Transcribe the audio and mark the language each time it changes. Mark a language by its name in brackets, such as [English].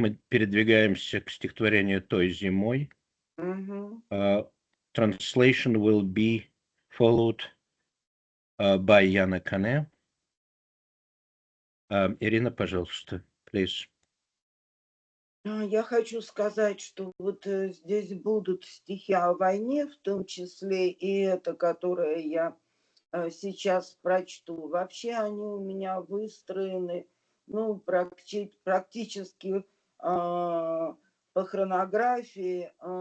[Russian] Мы передвигаемся к стихотворению «Той зимой». Мгм. [English] Translation will be followed by Yana Kane. [Russian] Iryna, пожалуйста, [English] please. [Russian] Я хочу сказать, что вот здесь будут стихи о войне, в том числе и это, которое я сейчас прочту. Вообще они у меня выстроены, ну, практически по хронографии.